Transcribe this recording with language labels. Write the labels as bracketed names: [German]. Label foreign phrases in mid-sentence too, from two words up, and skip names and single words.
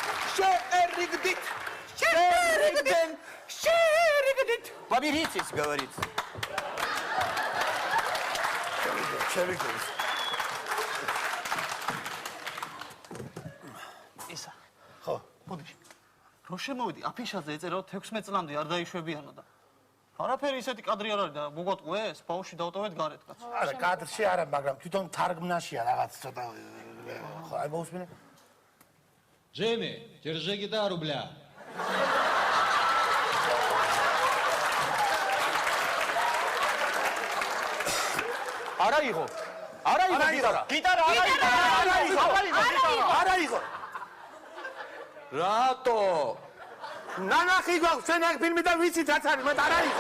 [Georgian] შეერიგდით. [Russian] Поберитесь, говорит. [Georgian] შევიგდეს. ისა. ხო. მოდი. რო შემოვიდი აფიშაზე ეწერა 16 წლამდე არ დაიშვებიანო და არაფერი ისეთი კადრი არ არის და მოგატყუეს, ბავშვი დავტოვეთ გარეთ კაც. არა, კადრში არა, მაგრამ თვითონ თარგმნაშია რაღაც ცოტა ხო, აი მოусმინე. [Russian] Джимми, держи гитару, бля. [Georgian] არა იღო გიტარა არა იღო. რატო ნანახი გვაქვს ჩვენ აქ ფილმი და ვიცით რაც არის, მაგრამ არა იღო.